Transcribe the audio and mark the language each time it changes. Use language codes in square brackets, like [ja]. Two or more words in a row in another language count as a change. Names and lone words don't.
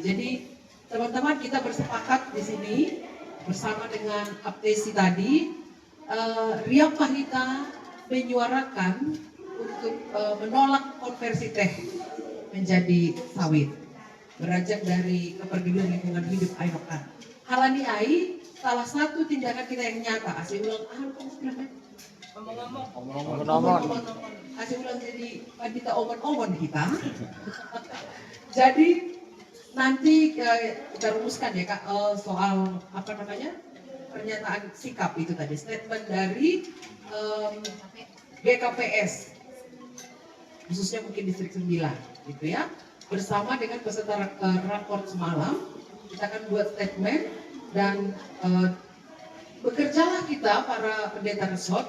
[id] Jadi teman-teman kita bersepakat di sini bersama dengan Aptesi tadi, Riam Mahrita menyuarakan untuk menolak konversi teh menjadi sawit, beranjak dari kepedulian lingkungan hidup Ainokan. [bts] Halani ai, [id] salah satu tindakan kita yang nyata. [bts] Asih ulang, ngomong-ngomong. Asih ulang [id] jadi kita omon-omon kita. Jadi nanti kita rumuskan ya Kak soal pernyataan sikap itu tadi, statement dari GKPS khususnya mungkin distrik 9 gitu ya, bersama dengan peserta rapor semalam kita akan buat statement dan bekerjalah kita para pendeta resort.